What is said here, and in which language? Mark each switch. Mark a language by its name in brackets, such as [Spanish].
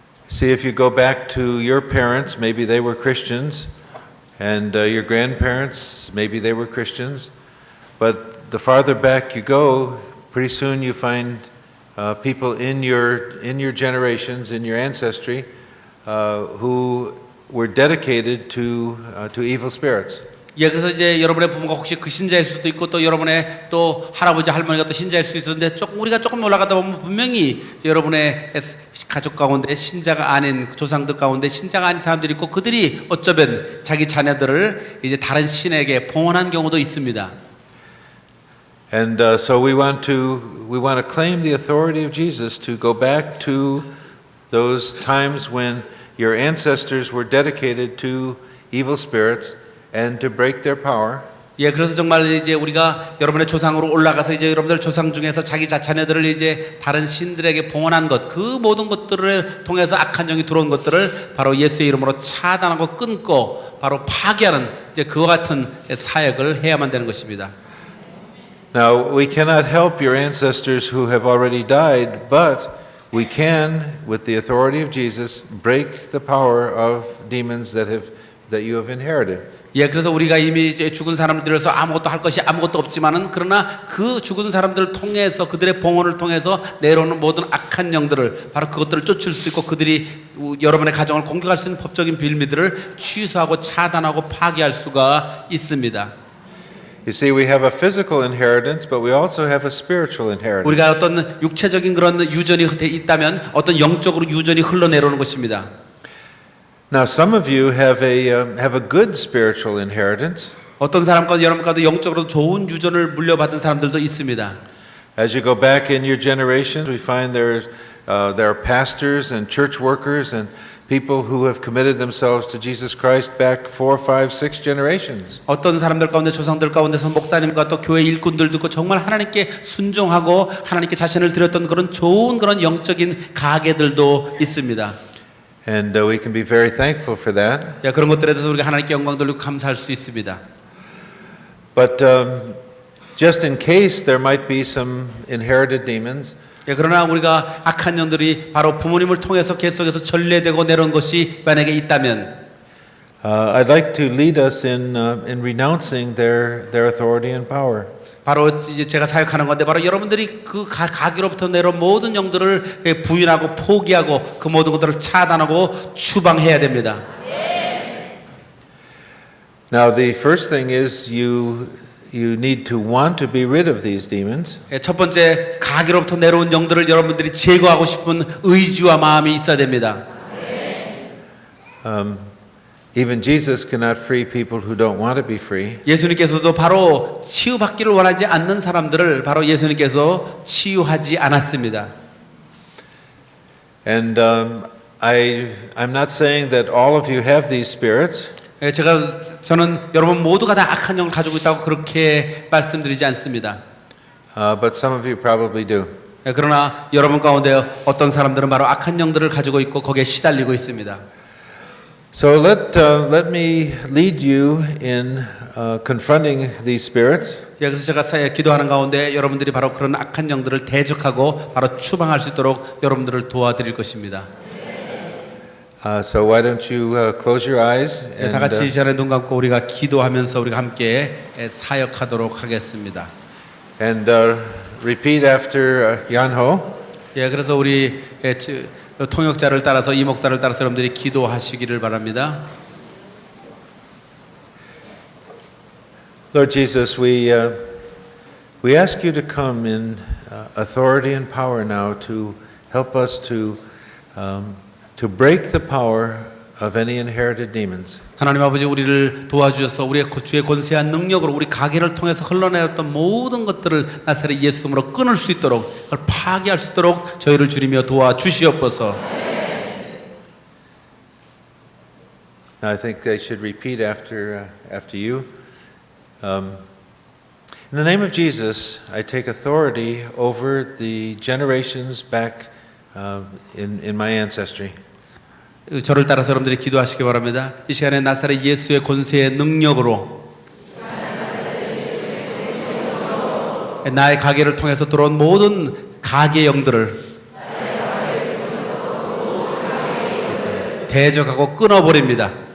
[English] See, if you go back to your parents, maybe they were Christians, and your grandparents, maybe they were Christians, but the farther back you go, pretty soon you find people in your generations, in your ancestry, who were dedicated to evil spirits. [Korean] 예, 그래서 이제 여러분의 부모가 혹시 그 신자일 수도 있고 또 여러분의 또 할아버지 할머니가 또 신자일 수 있었는데 우리가 조금 올라가다 보면 분명히 여러분의 가족 가운데 신자가 아닌 조상들 가운데 신자가 아닌 사람들이 있고 그들이 어쩌면 자기 자녀들을 이제 다른 신에게 봉헌한 경우도 있습니다. [English] And so we want to claim the authority of Jesus to go back to those times when your ancestors were dedicated to evil spirits and to break their power. [Korean] 예, 그래서 정말 이제 우리가 여러분의 조상으로 올라가서 이제 여러분들 조상 중에서 자기 자녀들을 이제 다른 신들에게 봉헌한 것, 그 모든 것들을 통해서 악한 영이 들어온 것들을 바로 예수의 이름으로 차단하고 끊고 바로 파괴하는 이제 그와 같은 사역을 해야만 되는 것입니다. [English] Now, we cannot help your ancestors who have already died, but we can, with the authority of Jesus, break the power of demons that you have inherited. [Korean] 예, 그래서 우리가 이미 죽은 사람들에서 아무것도 할 것이 아무것도 없지만은 그러나 그 죽은 사람들을 통해서 그들의 봉헌을 통해서 내려오는 모든 악한 영들을 바로 그것들을 쫓을 수 있고 그들이 여러분의 가정을 공격할 수 있는 법적인 빌미들을 취소하고 차단하고 파괴할 수가 있습니다. [English] You see, we have a physical inheritance, but we also have a spiritual inheritance. [Korean] 우리가 어떤 육체적인 그런 유전이 있다면 어떤 영적으로 유전이 흘러내려오는 것입니다. [English] Now, some of you have a good spiritual inheritance. [Korean] 어떤 사람과 여러분과도 영적으로 좋은 유전을 물려받은 사람들도 있습니다. [English] As you go back in your generations, we find there are pastors and church workers and people who have committed themselves to Jesus Christ back 4, 5, 6 generations. [Korean] 어떤 사람들 가운데 조상들 가운데서 목사님과 또 교회 일꾼들도 있고 정말 하나님께 순종하고 하나님께 자신을 드렸던 그런 좋은 그런 영적인 가계들도 있습니다. [English] And we can be very thankful for that. [Korean] 야, 그런 것들에 대해서 우리가 하나님께 영광 돌리고 감사할 수 있습니다. [English] But just in case there might be some inherited demons, [Korean] 예, 그러나 우리가 악한 영들이 바로 부모님을 통해서 계속해서 전래되고 내려온 것이 만약에 있다면 [English] I'd like to lead us in renouncing their authority and power. [Korean] 바로 이제 제가 사역하는 건데 바로 여러분들이 그 가기로부터 내려온 모든 영들을 부인하고 포기하고 그 모든 것들을 차단하고 추방해야 됩니다. [English] Now the first thing is you need to want to be rid of these demons. [Korean] 첫 번째 가기로부터 내려온 영들을 여러분들이 제거하고 싶은 의지와 마음이 있어야 됩니다. [English] Even Jesus cannot free people who don't want to be free. [Korean] 예수님께서도 바로 치유받기를 원하지 않는 사람들을 바로 예수님께서 치유하지 않았습니다. [English] And I'm not saying that all of you have these spirits. [Korean] 저는 여러분 모두가 다 악한 영을 가지고 있다고 그렇게 말씀드리지 않습니다. [English] but some of you probably do. [Korean] 그러나 여러분 가운데 어떤 사람들은 바로 악한 영들을 가지고 있고 거기에 시달리고 있습니다. [English] So let me lead you in confronting these spirits. [Korean] 그래서 제가 기도하는 가운데 여러분들이 바로 그런 악한 영들을 대적하고 바로 추방할 수 있도록 여러분들을 도와드릴 것입니다. [English] So why don't you close your eyes [Korean] 다 같이 이 [English] and, [Korean] 시간에 눈 감고 우리가 기도하면서 우리가 함께 사역하도록 하겠습니다. [English] and repeat after Yanho. [Korean] 예, 그래서 우리 통역자를 따라서 이 목사를 따라서 여러분들이 기도하시기를 바랍니다. [English] Lord Jesus, we ask you to come in authority and power now to help us to break the power of any inherited demons. [Korean] 하나님 아버지 우리를 도와주셔서 우리의 주의 권세한 능력으로 우리 가게를 통해서 흘러내렸던 모든 것들을 나사렛 예수 이름으로 끊을 수 있도록 그걸 파괴할 수 있도록 저희를 주리며 도와주시옵소서. [English] Now I think they should repeat after you. In the name of Jesus, I take authority over the generations back in my ancestry. [Korean] 저를 따라서 여러분들이 기도하시기 바랍니다. 이 시간에 나사렛 예수의 권세의 능력으로 나의 가게를 통해서 들어온 모든 가게 영들을 대적하고 끊어버립니다.